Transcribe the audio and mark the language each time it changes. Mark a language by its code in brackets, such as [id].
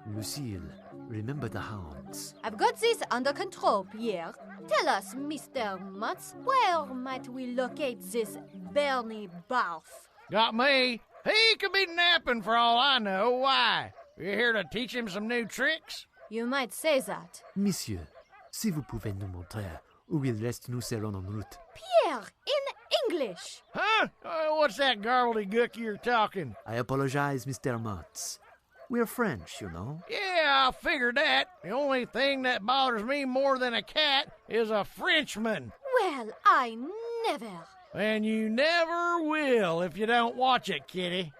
[en] Lucille, remember the hounds. I've got this under control, Pierre. Tell us, Mr. Mutz, where might we locate this Bernie Barf? Got me. He could be napping for all I know. Why? You here to teach him some new tricks? You might say that. [fr] Monsieur, si vous pouvez nous montrer où il reste nous serons en route. [en] Pierre, in English. Huh? What's that gobbledygook you're talking? I apologize, Mr. Mutz. We're French, you know. Yeah, I figured that. The only thing that bothers me more than a cat is a Frenchman. Well, I never. And you never will if you don't watch it, kitty.